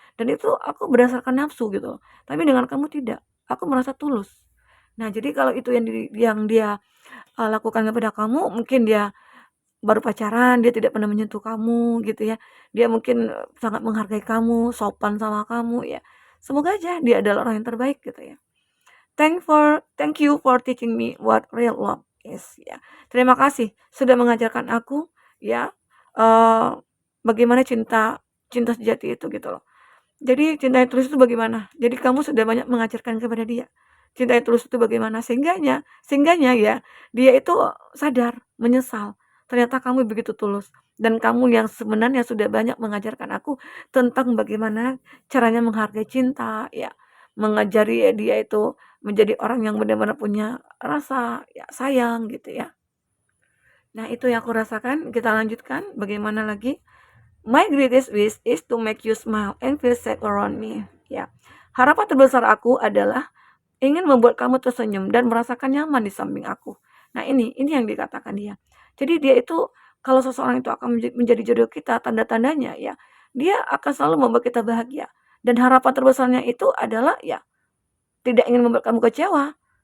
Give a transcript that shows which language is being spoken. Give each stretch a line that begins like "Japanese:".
Indonesian: Dan itu aku berdasarkan nafsu gitu loh. Tapi dengan kamu tidak. Aku merasa tulus. Nah, jadi kalau itu yang dia lakukan kepada kamu, mungkin dia baru pacaran, dia tidak pernah menyentuh kamu gitu ya. Dia mungkin sangat menghargai kamu, sopan sama kamu ya. Semoga aja dia adalah orang yang terbaik gitu ya.
English: Thank you for teaching me what real love is ya.
Indonesian: Terima kasih sudah mengajarkan aku ya bagaimana cinta cinta sejati itu gitu loh. Jadi cinta yang tulus itu bagaimana? Jadi kamu sudah banyak mengajarkan kepada dia. Cinta yang tulus itu bagaimana? Sehingganya ya dia itu sadar, menyesal. Ternyata kamu begitu tulus dan kamu yang sebenarnya sudah banyak mengajarkan aku tentang bagaimana caranya menghargai cinta ya. Mengajari dia itu menjadi orang yang benar-benar punya rasa ya sayang gitu ya. Nah, itu yang aku rasakan. Kita lanjutkan bagaimana lagi?
English: My greatest wish is to make you smile and feel safe around me.
Indonesian: Ya. Harapan terbesar aku adalah ingin membuat kamu tersenyum dan merasakan nyaman di samping aku. Nah, ini yang dikatakan dia. Jadi dia itu kalau seseorang itu akan menjadi jodoh kita, tanda-tandanya ya, dia akan selalu membuat kita bahagia. Dan harapan terbesarnya itu adalah ya tidak ingin membuat kamu kecewa.